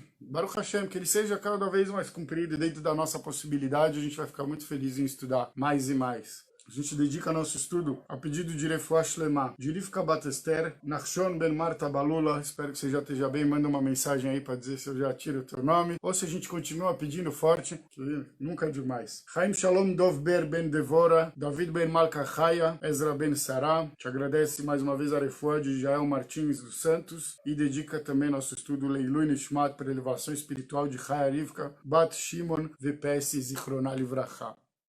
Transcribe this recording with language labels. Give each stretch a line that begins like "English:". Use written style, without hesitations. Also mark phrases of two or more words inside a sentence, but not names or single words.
Hebrew: ברוך השם,
Portuguese: que ele seja cada vez mais comprido e dentro da nossa possibilidade, a gente vai ficar muito feliz em estudar mais e mais. A gente dedica nosso estudo a pedido de
Hebrew: רפואה שלמה,
Portuguese: de Rivka Bat Esther, Nachshon Ben Marta Balula. Espero que você já esteja bem. Manda uma mensagem aí para dizer se eu já tiro o teu nome. Ou se a gente continua pedindo forte, que nunca é demais. Chaim Shalom Dov Ber Ben Devora, David Ben Malka Chaya, Ezra Ben Sarah. Te agradece mais uma vez a Refuah de Jael Martins dos Santos. E dedica também nosso estudo
Hebrew: לעילוי נשמת
Portuguese: para elevação espiritual de Chaya Rivka, Bat Shimon VPS
Hebrew: זכרונה לברכה.